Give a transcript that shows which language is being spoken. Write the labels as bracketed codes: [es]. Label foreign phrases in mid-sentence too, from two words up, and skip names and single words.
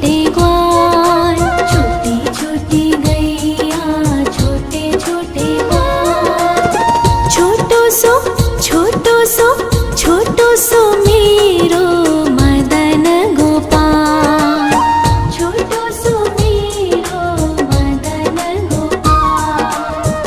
[hi] ग्वाल, छोटी छोटी गैया छोटे छोटे ग्वाल। [bra] छोटो सो छोटो सो छोटो सो मेरो मदन गोपाल, छोटो सो मेरो मदन गोपाल।